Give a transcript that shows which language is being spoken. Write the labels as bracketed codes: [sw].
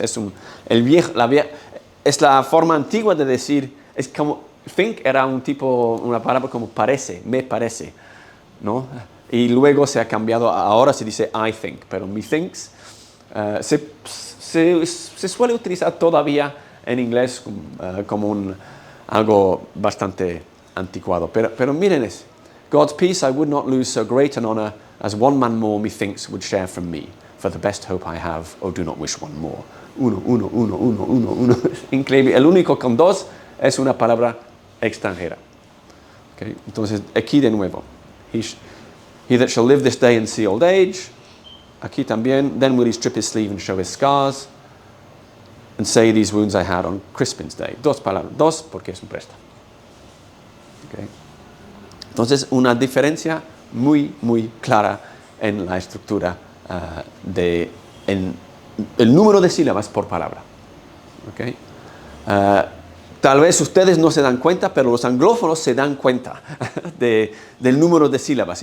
[es] Es la forma antigua de decir, es como, think era una palabra como parece, me parece, ¿no? Y luego se ha cambiado, ahora se dice I think, pero methinks se suele utilizar todavía en inglés como algo bastante anticuado. Pero miren eso. [en] God's peace I would not lose so great an honor as one man more methinks would share from me. For the best hope I have, oh do not wish one more. 1, 1, 1, 1, 1, 1. [es] Increíble. El único con 2 es una palabra extranjera. Okay. Entonces, aquí de nuevo. [en] He that shall live this day and see old age. [es] Aquí también. [en] Then will he strip his sleeve and show his scars. And say these wounds I had on Crispin's day. [es] 2 palabras. 2 porque es un préstamo. Okay. Entonces, una diferencia muy, muy clara en la estructura en el número de sílabas por palabra. ¿Okay? Tal vez ustedes no se dan cuenta, pero los anglófonos se dan cuenta del número de sílabas.